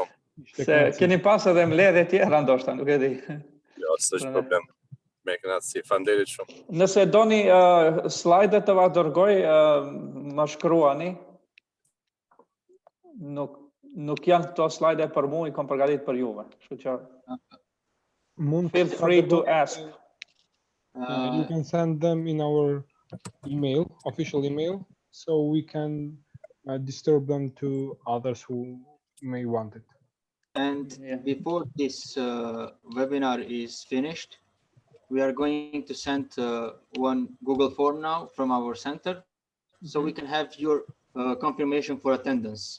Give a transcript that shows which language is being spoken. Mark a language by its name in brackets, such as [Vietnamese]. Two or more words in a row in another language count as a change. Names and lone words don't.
[Albanian] Se keni pas edhe mbledhje tjera ndoshta, nuk e di. Jo, s'është problem. Me kënaqësi, faleminderit shumë. Nëse doni slajdet të va dërgoj, më shkruani. Nuk janë këto slajde për mua, I kam përgatitur për juve. Kështu që [English] feel free to ask. You can send them in our email, official email, so we can disturb them to others who may want it. And before this webinar is finished, we are going to send one Google form now from our center, so we can have your confirmation for attendance.